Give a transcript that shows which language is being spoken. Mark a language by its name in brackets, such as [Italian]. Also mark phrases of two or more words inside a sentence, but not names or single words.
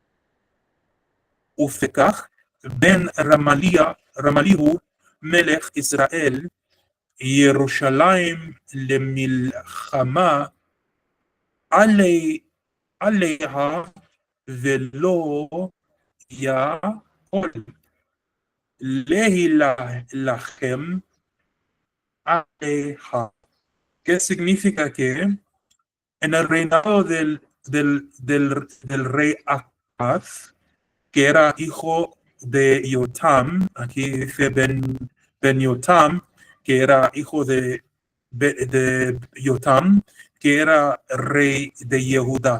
[Hebrew] ופקח בן רמליהו מלך ישראל ירושלים למלחמה עליה ולא יכול להילחם עליה. [Spanish] ¿Qué significa que en el reinado del rey Ahaz, que era hijo de Yotam, aquí dice Ben Yotam, que era hijo de Yotam, que era rey de Yehudá?